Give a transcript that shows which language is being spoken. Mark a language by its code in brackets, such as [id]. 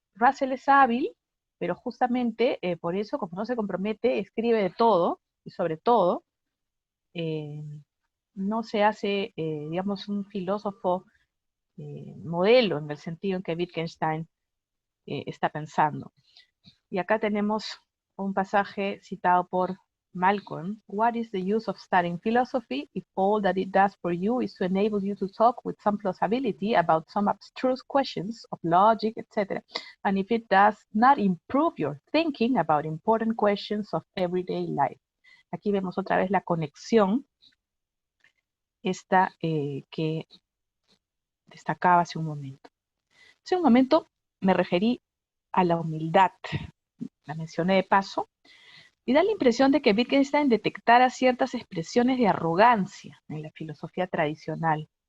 [es] Russell es hábil, pero justamente por eso, como no se compromete, escribe de todo, y sobre todo, no se hace, digamos, un filósofo modelo en el sentido en que Wittgenstein está pensando. Y acá tenemos un pasaje citado por Malcolm. [en] What is the use of studying philosophy if all that it does for you is to enable you to talk with some plausibility about some abstruse questions of logic, etc., and if it does not improve your thinking about important questions of everyday life? [es] Aquí vemos otra vez la conexión esta que destacaba hace un momento. Hace un momento me referí a la humildad, la mencioné de paso, y da la impresión de que Wittgenstein detectara ciertas expresiones de arrogancia en la filosofía tradicional.